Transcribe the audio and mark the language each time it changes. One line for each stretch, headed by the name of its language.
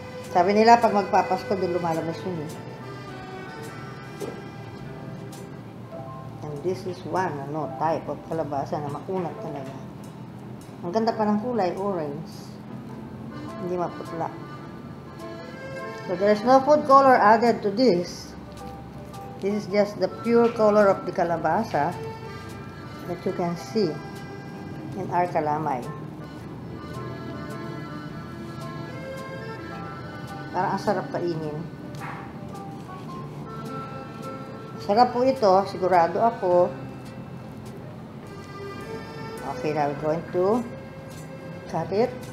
Filipino: Sabi nila, pag magpapasko, doon lumalabas yun eh.
English: And this is one, type of kalabasa
Filipino: na makunat talaga. Ang ganda pa ng kulay, orange. Hindi maputla.
English: So, there's no food color added to this. This is just the pure color of the kalabasa that you can see in our kalamay.
Filipino: Parang ang sarap kainin. Sarap po ito, sigurado ako.
English: Okay, now we're going to cut it.